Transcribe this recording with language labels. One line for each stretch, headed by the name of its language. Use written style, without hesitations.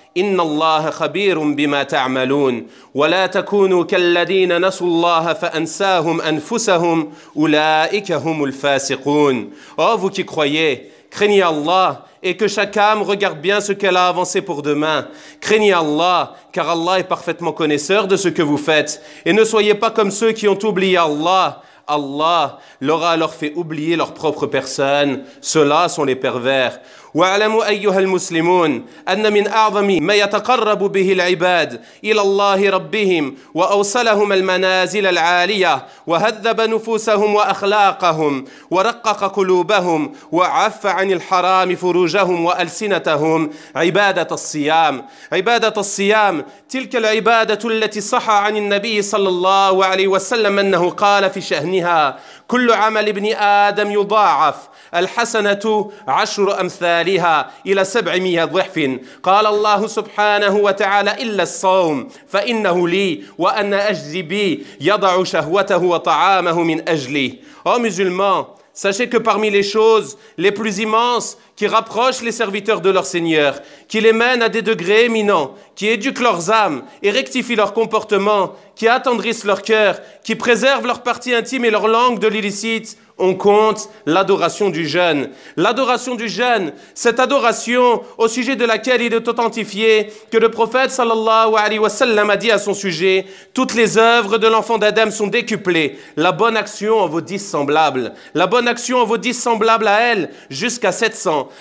Arabic: إن الله خبير بما تعملون ولا تكونوا كالذين نسوا الله فأنساهم أنفسهم أولئك هم الفاسقون
French: Oh vous qui croyez, craignez Allah et que chaque âme regarde bien ce qu'elle a avancé pour demain. Craignez Allah car Allah est parfaitement connaisseur de ce que vous faites et ne soyez pas comme ceux qui ont oublié Allah. Allah leur a alors fait oublier leur propre personne. Ceux-là sont les pervers.
Arabic: واعلموا أيها المسلمون أن من أعظم ما يتقرب به العباد إلى الله ربهم وأوصلهم المنازل العالية وهذب نفوسهم وأخلاقهم ورقق قلوبهم وعف عن الحرام فروجهم وألسنتهم عبادة الصيام عبادة الصيام تلك العبادة التي صح عن النبي صلى الله عليه وسلم أنه قال في شأنها كل عمل ابن آدم يضاعف الحسنة عشر أمثالها إلى سبعمية ضعف قال الله سبحانه وتعالى إلا الصوم فإنه لي وأنا أجزي بي يضع شهوته وطعامه من أجلي
French: Oh musulmans, sachez que parmi les choses les plus immenses qui rapprochent les serviteurs de leur Seigneur, qui les mènent à des degrés éminents, qui éduquent leurs âmes et rectifient leur comportement, qui attendrissent leur cœur, qui préservent leur partie intime et leur langue de l'illicite, on compte l'adoration du jeûne. L'adoration du jeûne, cette adoration au sujet de laquelle il est authentifié que le prophète sallallahu alayhi wa sallam a dit à son sujet, toutes les œuvres de l'enfant d'Adam sont décuplées, la bonne action en vaut 10 semblables. La bonne action en vaut 10 semblables à elle jusqu'à 700.